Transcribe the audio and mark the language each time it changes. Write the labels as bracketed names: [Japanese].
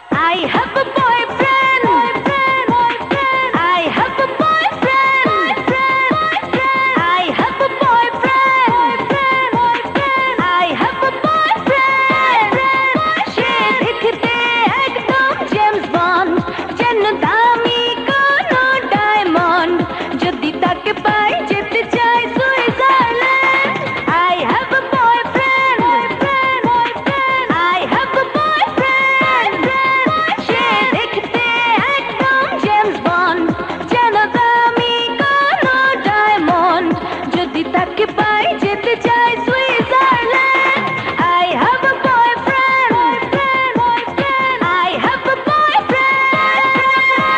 [English] I have a boyfriend, boyfriend, boyfriend. I have a boyfriend, boyfriend, boyfriend. I have a boyfriend, boyfriend, boyfriend. I have a boyfriend, boyfriend. [Bangla] সে দেখতে একদম James bond, যেন দামি কোনো diamond. যদি তাকে পাই যেতে চাই Switzerland. [English] I have a boyfriend, boyfriend, boyfriend. I have a boyfriend, [Bangla] সে দেখতে একদম জেমস বন্ড, যেন দামি কোনো ডায়মন্ড। যদি তাকে পাই যেতে চাই Switzerland. [English] I have a boyfriend, boyfriend, boyfriend. I have a boyfriend.